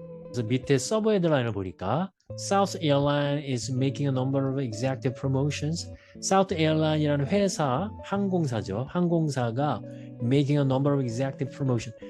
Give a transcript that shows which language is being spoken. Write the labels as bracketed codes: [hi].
[ko] 그래서 밑에 서브 헤드라인을 보니까 [en] South Airline is making a number of executive promotions. [ko] South Airline이라는 회사, 항공사죠. 항공사가 [en] making a number of executive promotions.